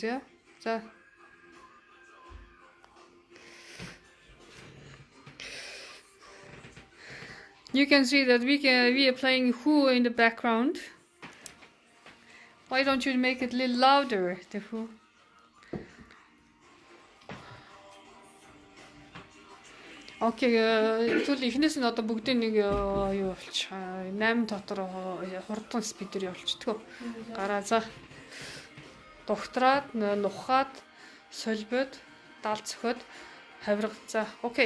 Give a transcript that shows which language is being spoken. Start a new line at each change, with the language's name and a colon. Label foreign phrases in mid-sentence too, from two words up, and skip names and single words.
English: Yeah. So. You can see that we are playing who in the background. Why don't you make it a little louder, the who?
Mongolian: Okay, тэгвэл эхнээс нь одоо бүгдийн нэг юу болчих 8 дотор хурдан спидер явуулчихдаг. Гараа за. Духтраад, нухаад, солбоод, далцоход хавирга за.
English: Okay.